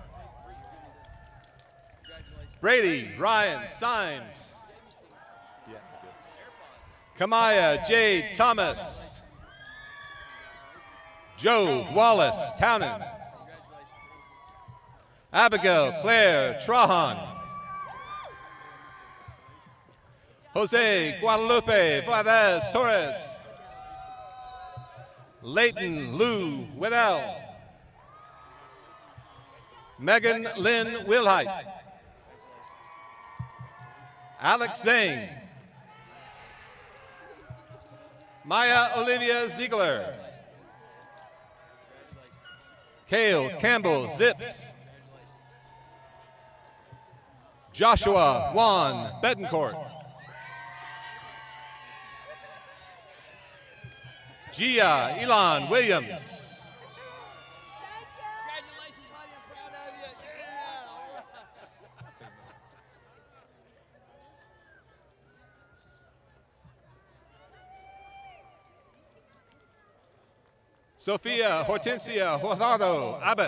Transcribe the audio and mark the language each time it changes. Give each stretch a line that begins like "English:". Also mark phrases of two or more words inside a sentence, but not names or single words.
English: Brady Ryan Symes. Kamaya Jade Thomas. Joe Wallace Townend. Abigail Claire Trahan. Jose Guadalupe Valdez Torres. Leighton Lou Weddell. Megan Lynn Wilhite. Alex Zane. Maya Olivia Ziegler. Cale Campbell Zips. Joshua Juan Betancourt. Gia Elon Williams. Congratulations, buddy. I'm proud of you. Sophia Hortensia Jorado Abbott.